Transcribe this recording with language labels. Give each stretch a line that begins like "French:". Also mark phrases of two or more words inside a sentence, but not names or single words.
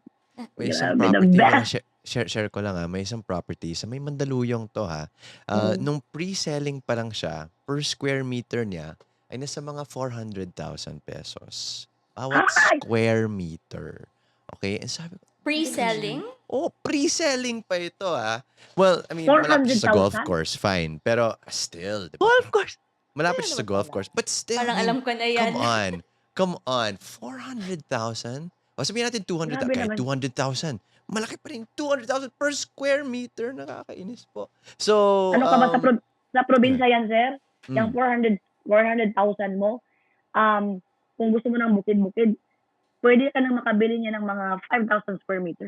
Filipino: May isang property, share ko lang may isang property sa may Mandaluyong to nung pre-selling pa lang siya,
English: per square meter
Filipino: niya ay nasa mga 400,000 pesos. Bawat
English: square meter. Okay? And
Filipino: sabi ko, Pre-selling? Pre-selling pa ito
English: Well, I mean,
Filipino: malapit sa golf 400,000?
English: course, fine.
Filipino: Pero still, di ba?
English: Golf course.
Filipino: Malapit siya sa
English: golf course. But still,
Filipino: Parang alam ko na yan.
English: Come on.
Filipino: 400,000? O sabihin natin 200,000. Grabe Kahit naman. 200,000. Malaki pa rin 200,000
English: per square meter.
Filipino: Nakakainis po. So, Ano ka ba sa probinsya yan, sir? Yung 400,000 mo, kung gusto mo ng bukid-bukid, pwede ka nang makabili niya ng mga 5,000
English: square meter.